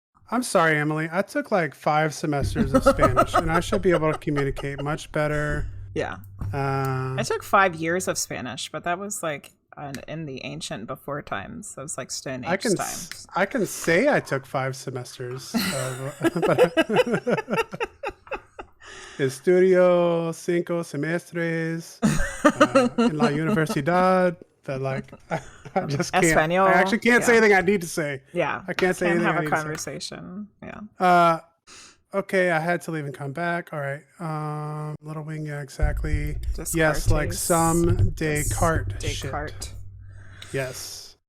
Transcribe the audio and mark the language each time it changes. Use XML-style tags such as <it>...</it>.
<en>I'm sorry, Emily. I took like 5 semesters of Spanish, and I should be able to communicate much better. Yeah. I took 5 years of Spanish, but that was like in the ancient before times. That was like Stone Age times. I can say I took 5 semesters.</en> <es>But Estudio 5 semestres en la universidad.</es> <en>But like, I just can't. Espanol. I actually can't say anything I need to say. Yeah. I can't say anything I need to say. Have a conversation. Yeah. Okay, I had to leave and come back. All right. Little Wing, yeah, exactly. Descartes. Yes, like some Descartes shit. Yes.</en>